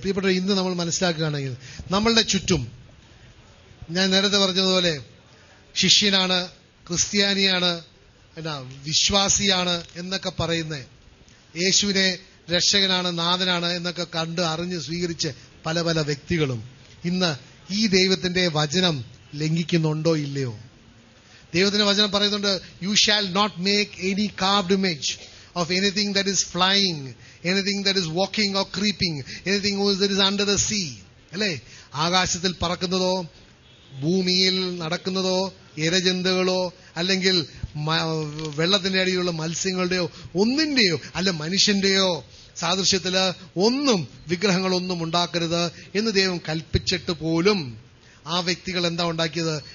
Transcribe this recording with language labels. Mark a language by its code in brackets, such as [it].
[ml] പ്രിയപ്പെട്ട, ഇന്ന് നമ്മൾ മനസ്സിലാക്കുകയാണെങ്കിൽ നമ്മളുടെ ചുറ്റും, ഞാൻ നേരത്തെ പറഞ്ഞതുപോലെ ശിഷ്യനാണ്, ക്രിസ്ത്യാനിയാണ്, വിശ്വാസിയാണ് എന്നൊക്കെ പറയുന്ന, യേശുവിനെ രക്ഷകനാണ്, നാഥനാണ് എന്നൊക്കെ കണ്ട് അറിഞ്ഞ് സ്വീകരിച്ച് പല പല വ്യക്തികളും ഇന്ന് ഈ ദൈവത്തിന്റെ വചനം ലംഘിക്കുന്നുണ്ടോ ഇല്ലയോ? ദൈവത്തിന്റെ വചനം പറയുന്നുണ്ട്, [en] You shall not make any carved image of anything that is flying, anything that is walking or creeping, anything that is under the sea. [ml] അല്ലേ? ആകാശത്തിൽ പറക്കുന്നതോ ഭൂമിയിൽ നടക്കുന്നതോ ഇരജന്തുക്കളോ അല്ലെങ്കിൽ വെള്ളത്തിന്റെ അടിയിലുള്ള മത്സ്യങ്ങളുടെയോ ഒന്നിന്റെയോ അല്ല മനുഷ്യന്റെയോ സാദൃശ്യത്തില് ഒന്നും വിഗ്രഹങ്ങളൊന്നും ഉണ്ടാക്കരുത് എന്ന് ദൈവം കൽപ്പിച്ചിട്ട് പോലും ആ വ്യക്തികൾ എന്താ ഉണ്ടാക്കിയത്?